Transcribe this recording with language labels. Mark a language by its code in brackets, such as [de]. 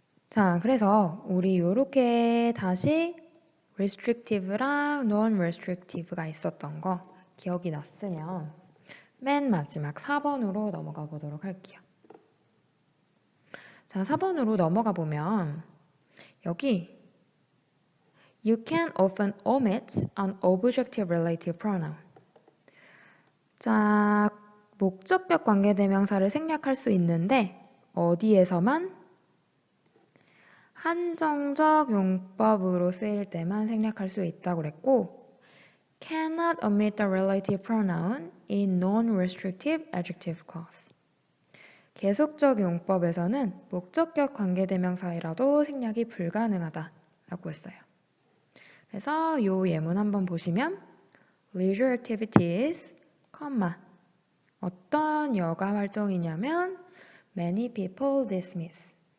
[ko] 자, 그래서 우리 이렇게 다시 restrictive랑 non-restrictive가 있었던 거 기억이 났으면 맨 마지막 4번으로 넘어가 보도록 할게요. 자, 4번으로 넘어가 보면 여기 [en] You can often omit an objective relative pronoun. [ko] 자, 목적격 관계대명사를 생략할 수 있는데 어디에서만? 한정적 용법으로 쓰일 때만 생략할 수 있다고 그랬고 [en] cannot omit the relative pronoun in non-restrictive adjective clause. [ko] 계속적 용법에서는 목적격 관계대명사이라도 생략이 불가능하다라고 했어요. 그래서 이 예문 한번 보시면 [en] leisure activities, [ko] 어떤 여가 활동이냐면 [en] many people dismiss.